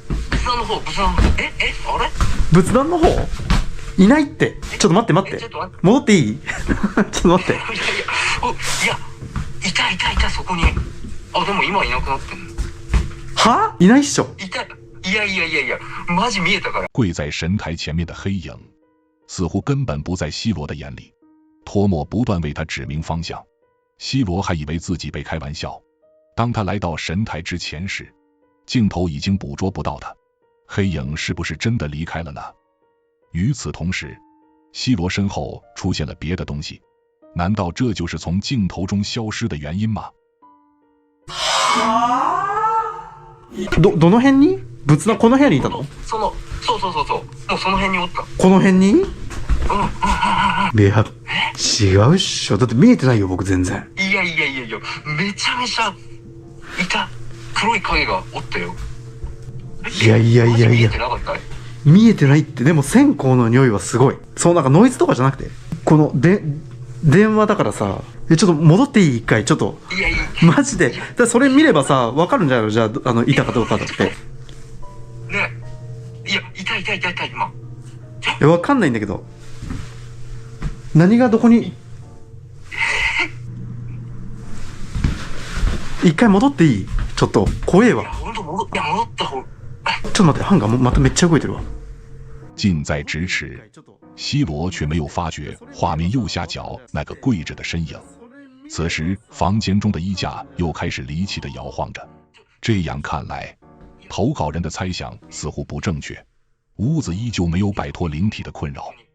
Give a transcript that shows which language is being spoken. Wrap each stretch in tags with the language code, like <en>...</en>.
<ja>仏壇の方。あれ？仏壇の方？いないって。ちょっと待って。戻っていい？ちょっと待って。いや、いた、そこに。あ、でも今いなくなってんの。は？いないっしょ。いや、マジ見えたから。</ja> <zh>跪在神台前面的黑影，似乎根本不在西罗的眼里。托莫不断为他指明方向，西罗还以为自己被开玩笑。当他来到神台之前时，镜头已经捕捉不到他。黑影是不是真的离开了呢？与此同时，西罗身后出现了别的东西，难道这就是从镜头中消失的原因吗？</zh> <ja>どの辺に？仏壇この部屋にいたの？そう。もうその辺におった。この辺に？いや、違うっしょ。だって見えてないよ、僕全然。いや。めちゃめちゃ黒い影がおったよ。いやいやいやいやマジ見えてなかった？見えてないって。でも線香の匂いはすごい。そう、なんかノイズとかじゃなくて、この電話だからさ、ちょっと戻っていい？一回ちょっといやいやマジで。だからそれ見ればさ分かるんじゃないの？じゃあいたかどうかだって。ね。いや、いた今。いや分かんないんだけど、何がどこに。一回戻っていい？ちょっと怖えわ。ほんと戻った方。ちょっと待って、ハンガーまためっちゃ動いてるわ。</ja> <zh>近在咫尺，西罗却没有发觉画面右下角那个跪着的身影。此时，房间中的衣架又开始离奇地摇晃着。这样看来，投稿人的猜想似乎不正确，屋子依旧没有摆脱灵体的困扰。</zh>